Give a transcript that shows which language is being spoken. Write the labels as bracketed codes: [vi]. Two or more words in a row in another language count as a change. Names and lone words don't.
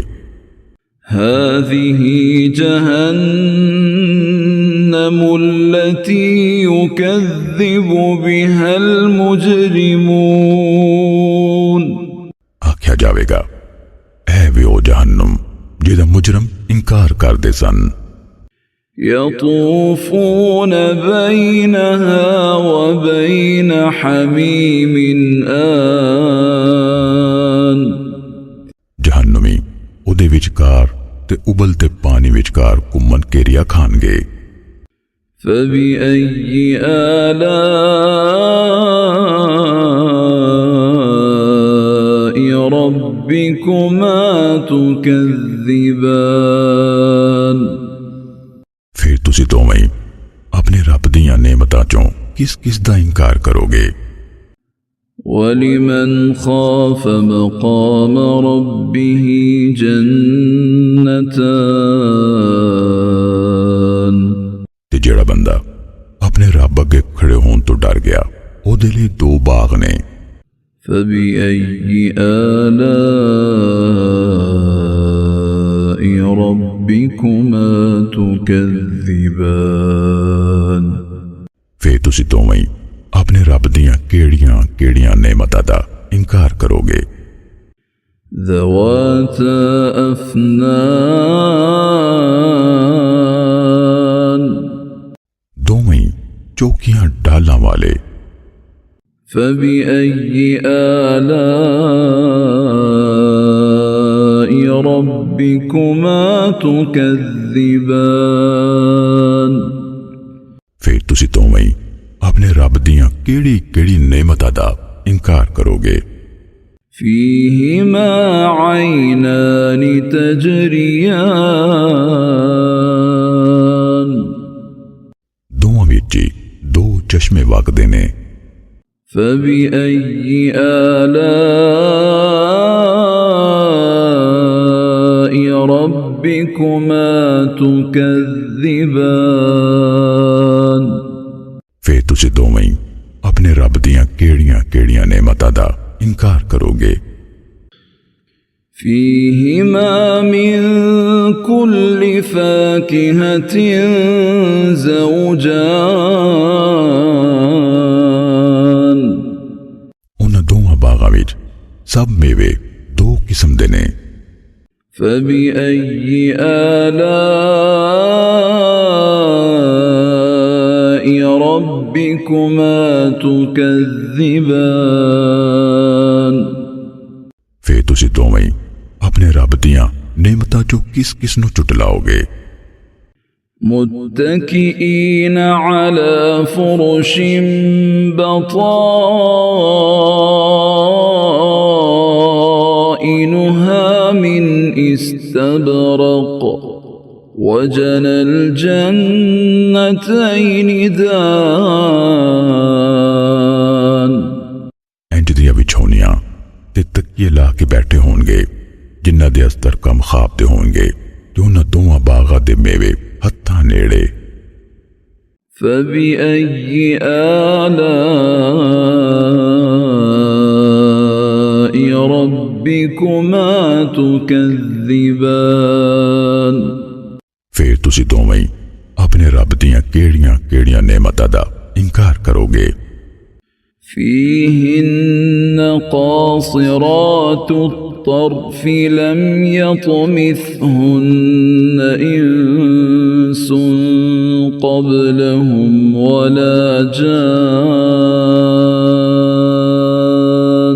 [ar] هذه جهنم التي يكذب بها المجرمون [pa] آکھیا جائے گا اے وے او جہنم جیہدا مجرم انکار کردے سن. [ar] يطوفون بينها وبين حميم آن [pa] جہنمی اوہدے وچکار تے ابلدے پانی وچکار گھمن گھیریا کھانگے. [ar] فبأي آلاء ربكما تكذبان [pa] پھر تسی دوویں اپنے رب دیاں نعمتاں چوں کس کس دا انکار کروگے. [ar] ولمن خاف مقام ربه جنتان [pa] تے جیڑا بندہ اپنے رب اگے کھڑے ہونے تو ڈر گیا اودے لئے دو باغ نے. [ar] فبأي آلاء ربكما تكذبان [pa] پھر تسی دوویں اپنے رب دیاں کیڑیاں کیڑیاں نعمتاں دا انکار کروگے. [ar] ذواتا أفنان [pa] دوویں چوکیاں ڈالاں والے. [ar] فبأي آلاء ربكما تكذبان [pa] پھر تسی دوویں اپنے رب دیاں کیڑی کیڑی نعمتاں دا انکار کروگے. [ar] فيهما عينان تجريان [pa] دوواں وچ دو چشمے وگدے نے. [ar] فبأي آلاء ربكما تكذبان [pa] پھر تسی دوویں اپنے رب دیاں کیڑیاں کیڑیاں نعمتاں دا انکار کروگے. [ar] فيهما من كل فاكهة زوجان [pa] اوہناں دوواں باغاں وچ سب میوے دو قسم دے نے. [ar] فبأي آلاء ربكما تكذبان [pa] پھر تسی دوویں اپنے رب دیاں نعمتاں چوں کس کس نوں چٹلاؤگے. [ar] متكئين على فرش بطائنها من استبرق وجنى الجنتين دان [pa] انج دیاں وچھونیاں تے تکیے لا کے بیٹھے ہونگے جنہاں دے استر کم خاب دے ہونگے تے اوہناں دوواں باغاں دے میوے ہتھاں نیڑے. [ar] فبأي آلاء ربكما تكذبان [pa] پھر تسی دوویں اپنے رب دیاں کیڑیاں کیڑیاں نعمتاں دا انکار کروگے. [ar] فيهن قاصرات الطرف لم يطمثهن إنس قبلهم ولا جان